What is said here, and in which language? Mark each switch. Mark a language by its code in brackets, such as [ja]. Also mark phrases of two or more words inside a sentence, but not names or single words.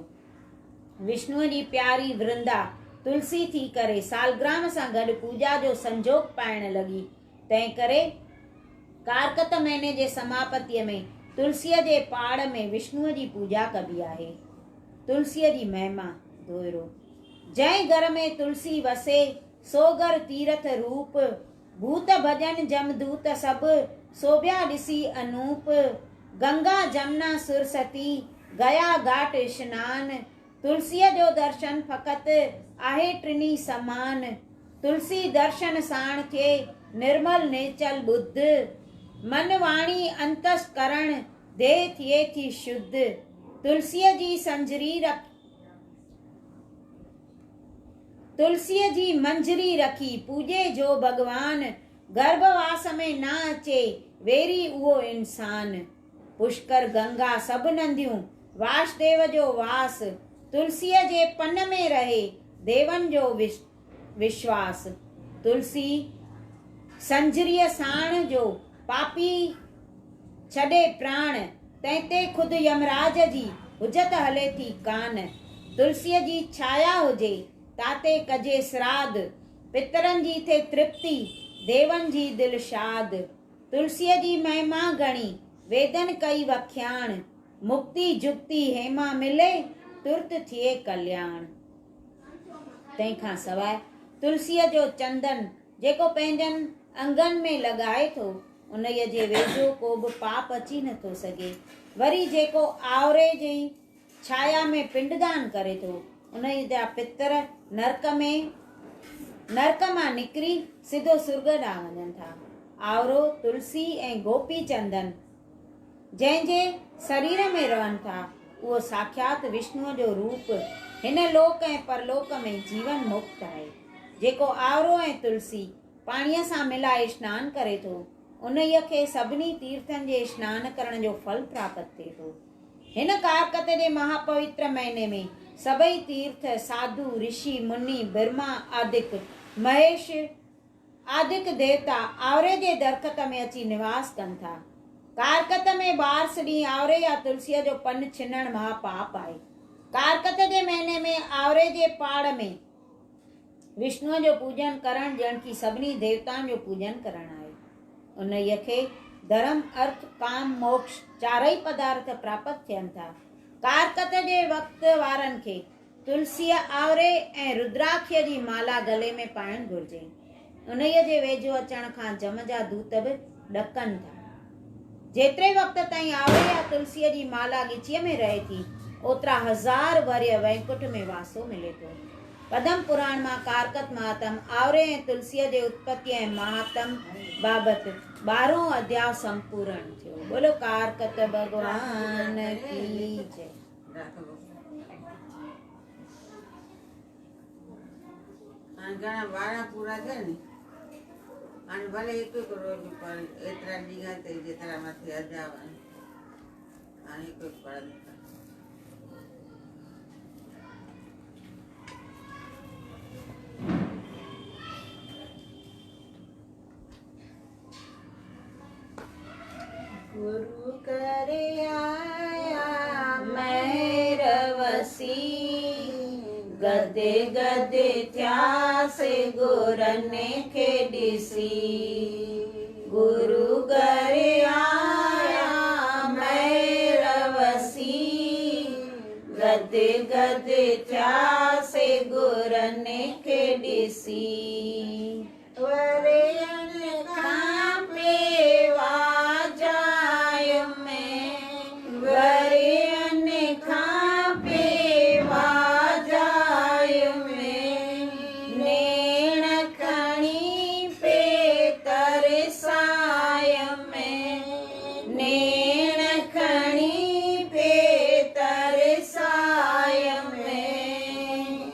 [sd] विष्णुअ जी प्यारी वृंदा तुलसी थी करे सालग्राम सां गॾु पूॼा जो संजोग पाइण लॻी। तंहिं करे कारकत महीने जे समापतिअ में तुलसीअ जे पाड़ में विष्णुअ जी पूॼा कबी आहे। तुलसीअ जी महिमा दोहिरो। जंहिं घर में तुलसी वसे सो घर तीरथ रूप, भूत भजन जमदूत सभु सोभिया ॾिसी अनूप। गंगा जमुना सुरसती गया घाट स्नान, तुलसीअ जो दर्शन फ़क़ति आहे टिनी समान। तुलसी दर्शन साण थिए निर्मल नेचल बुद्ध, मन वाणी अंतस्करण देह थिए थी शुद्ध। तुलसीअ जी संजरी रख तुलसीअ जी मंजरी रखी पूॼे जो भॻवान, गर्भवास में न अचे वेरी उहो इंसान। पुष्कर गंगा सभु नंदियूं वासुदेव जो वास, तुलसीअ जे पन में रहे देवन जो विश्वास। तुलसी संजरीअ साण जो पापी छॾे प्राण, तंहिंते खुदि यमराज जी हुजत हले थी कान। तुलसीअ जी छाया हुजे ताते कजे श्राद्ध, पितरनि जी थे तृप्ति देवन जी दिल शाद। तुलसीअ जी महिमा घणी वेदन कई वख्याण, मुक्ति जुक्ति हेमा मिले तुर्त थिए कल्याण। तंहिंखां सवाइ तुलसीअ जो चंदन जेको पंहिंजनि अंगनि में लॻाए थो, उन्हीअ जे वेझो को बि पाप अची नथो सघे। वरी जेको आवरे जी छाया में पिंडदान करे थो, उन्हीअ जा पितर नरक मां निकिरी सिधो सुर्ग ॾांहुं वञनि था। आवरो, तुलसी ऐं गोपी चंदन जंहिंजे शरीर में रहनि था, उहो साक्षात विष्णुअ जो रूप हिन लोक ऐं परलोक में जीवन मुक्त आहे। जेको आवरो ऐं तुलसी पाणीअ सां मिलाए स्नान करे थो, उन्हीअ खे सभिनी तीर्थनि जे स्नान करण जो फल प्राप्त थिए थो। हिन कारकत जे महापवित्र महीने में सभई तीर्थ, साधु, ऋषि, मुनि, ब्रह्मा आदिक, महेश आदिक देवता आवरे जे दरख़त में अची निवास कनि था। कारकत में बारस ॾींहुं आवरे या तुलसीअ जो पन छिनण महापाप आहे। कारकत जे महीने में आवरे जे पाड़ में विष्णुअ जो पूजन करण ॼण की सभिनी देवताउनि जो पूजन करण आहे। उन्हीअ खे धर्म, अर्थ, काम, मोक्ष चारई पदार्थ प्राप्त थियनि था। कारकत जे वक़्त वारनि खे तुलसीअ, आवरे ऐं रुद्राक्ष जी माला गले में पाइण घुर्जे। उन्हीअ जे वेझो अचण खां जम जा दूत बि ॾकनि था। जेतिरे वक़्त ताईं आवड़े या तुलसीअ जी माला ॻिचीअ में रहे थी, ओतिरा हज़ार वर्य वैकुंठ में वासो मिले थो। पद्म पुराण मां कारकत महात्म आवरे ऐं तुलसीअ जे उत्पत्ति ऐं महात्म बाबति 12हों अध्याय संपूर्ण थियो। [hi] बोलो कारकत भगवान की जय। [sd] घणा 12 पूरा थिया नी हाणे भले हिकु रोज़ पर एतिरा ॾींहं ते जेतिरा मथे अध्याय हाणे हिकु पढ़नि था। गुरु करे आया मैरवसी, गदे गदे थियासे गुरने खे ॾिसी। गुरु करे आया मैरवसी, गदे गदे थियासे गुरने खे ॾिसी। वरियनि खां पेवा जाय में, वरियनि खां पेवा जाय में, नेण खणी पे तरसाय में, नेण खणी पे तरसाय में।